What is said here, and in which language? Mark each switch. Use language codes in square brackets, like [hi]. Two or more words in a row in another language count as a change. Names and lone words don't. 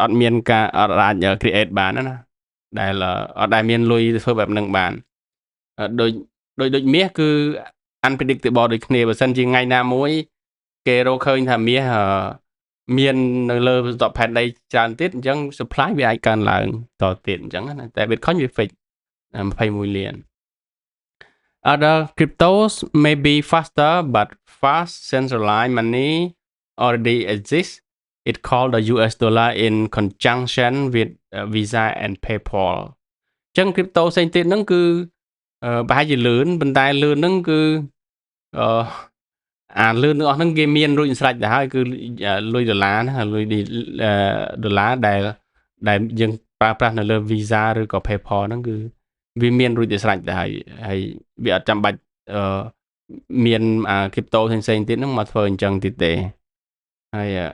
[km] ត់មានការអត់អាច create បានណាដែលអត់ដែលមានលុយធ្វើបែបហ្នឹងបានដូចមាសគឺ unpredictable ដូចគ្នា បើសិនជាថ្ងៃណាមួយគេរកឃើញថាមាសមាននៅលើសតផែនដីច្រើនទៀតអញ្ចឹង supply វាអាចកើនឡើងតទៀតអញ្ចឹងណាតែ Bitcoin វា fix 21លាន [en] Other cryptos may be faster but fast centralized money already exists it called the US dollar in conjunction with Visa and PayPal [km] អញ្ចឹង crypto ផ្សេងទៀតហ្នឹងគឺប្រហែលជាលឿនប៉ុន្តែលឿនហ្នឹងគឺ អាលឿនទាំងអស់ហ្នឹងគេមានរួចស្រេចទៅហើយគឺលុយដុល្លារណាលុយដុល្លារដែលយើងប្រើប្រាស់នៅលើ Visa ឬក៏ PayPal ហ្នឹងគឺវាមានរួចទៅស្រេចទៅហើយវាអត់ចាំបាច់មាន crypto ផ្សេងៗទៀតហ្នឹងមកធ្វើអញ្ចឹងទៀតទេហើយ